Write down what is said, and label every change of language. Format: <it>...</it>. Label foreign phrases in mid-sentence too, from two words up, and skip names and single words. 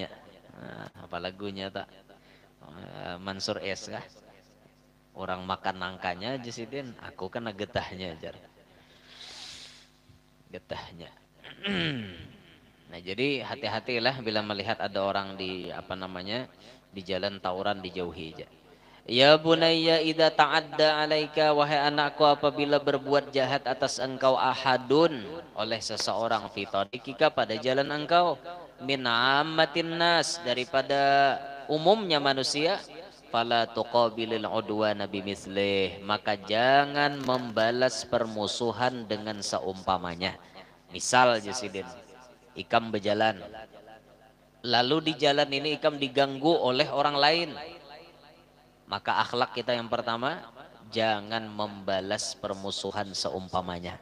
<bjn>Nah, apa lagunya tak? Mansur S kah? Orang makan nangkanya Jasidin, aku kena getahnya jar. Getahnya.</bjn> <id>Nah jadi hati-hatilah bila melihat ada orang di di jalan tawuran, dijauhi aja.</id> <ar>يا بني إذا تعدى عليك,</ar> <id>wahai anakku, apabila berbuat jahat atas engkau ahadun, oleh seseorang,</id> <ar>في طريقك,</ar> <id>pada jalan engkau,</id> <ar>من عامة الناس,</ar> <id>daripada umumnya manusia,</id> <ar>فلا تقابل العدوان بمثله,</ar> <id>maka jangan membalas permusuhan dengan seumpamanya.</id> <bjn>Misal Jasidin, ikam berjalan, lalu di jalan ini ikam diganggu oleh orang lain, maka akhlak kita yang pertama, jangan membalas permusuhan seumpamanya.</bjn>